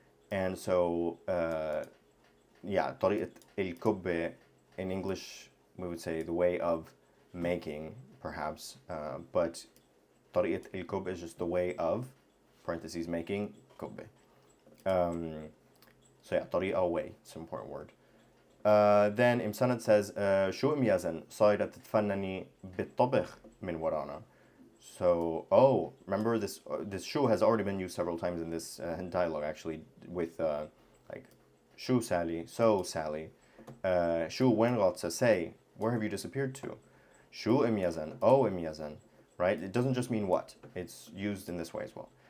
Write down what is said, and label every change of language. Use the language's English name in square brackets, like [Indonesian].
[English] And so, [Arabic] طريقة الكبة [English] in English, we would say the way of making, perhaps. But [Arabic] طريقة الكبة [English] is just the way of, parentheses, making kibbeh. So yeah, [Arabic] طريقة, [English] way, it's an important word. Then Imsanad says, [Arabic] شو إميازن صايرة تتفنني بالطبخ من ورانا. [English] So, remember this shu has already been used several times in this dialogue, actually, with like, shu Sally, so Sally, shu when Rotsa, say, where have you disappeared to? Shu Imyazan, Imyazan, right? It doesn't just mean what, it's used in this way as well.